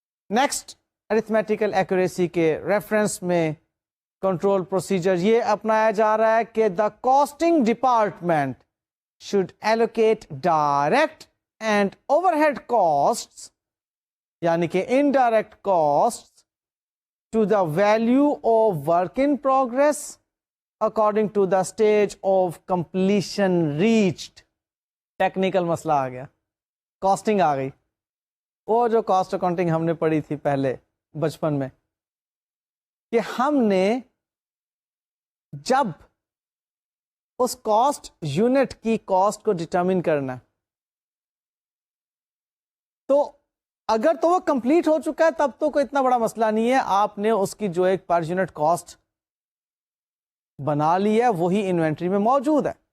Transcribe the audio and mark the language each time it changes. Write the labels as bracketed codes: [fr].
[en] next arithmetical accuracy [ur] کے reference میں control procedure یہ اپنایا جا رہا ہے کہ [en] The costing department should allocate direct and overhead cost یعنی کہ indirect cost to the value of work in progress according to the stage of completion reached. [ur] Technical مسئلہ آ گیا, کاسٹنگ آ گئی. وہ جو کاسٹ اکاؤنٹنگ ہم نے پڑھی تھی پہلے بچپن میں کہ ہم نے جب اس کاسٹ یونٹ کی کاسٹ کو ڈٹرمن کرنا تو اگر تو وہ کمپلیٹ ہو چکا ہے تب تو کوئی اتنا بڑا مسئلہ نہیں ہے, آپ نے اس کی جو ایک پر یونٹ کاسٹ بنا لی ہے وہی انوینٹری میں موجود ہے.